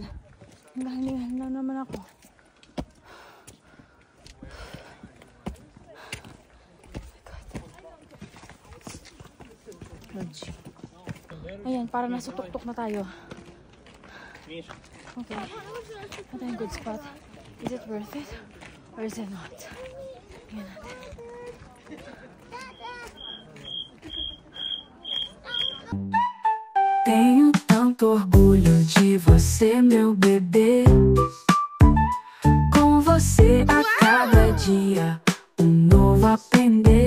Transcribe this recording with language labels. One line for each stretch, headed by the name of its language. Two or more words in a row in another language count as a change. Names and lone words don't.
Filipino: Hingal na naman ako. Ayan, para nasa tuktok na tayo. Okay. Ito yung
English: good spot. Is it worth it? Or is it not?
Filipino: Ayan natin.
Portuguese: Tenho tanto orgulho de você, meu bebê. Com você a cada dia novo aprender.